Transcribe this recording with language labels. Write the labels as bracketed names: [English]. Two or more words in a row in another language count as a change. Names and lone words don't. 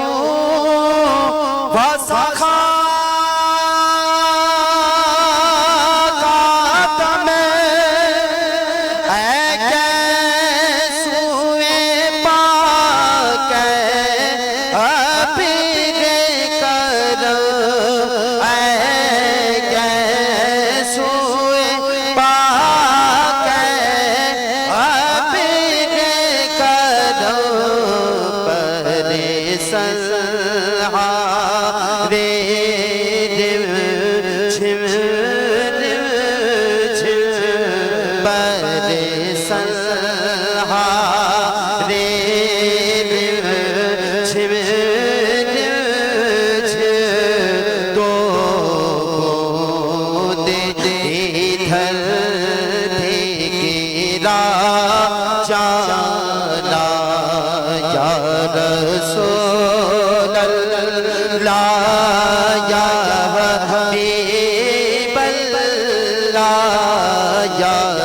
[Urdu] وسخاء اے گیسوئے پاک ابر کرم اے گیسوئے پاک ابر کرم پر سنہارے رم جھم رم جھم پر سنہارے رم جھم رم جھم تو بود ادھر بھی گرا جانا [Arabic] یا رسول اللہ یا حبیب اللہ [Urdu] یا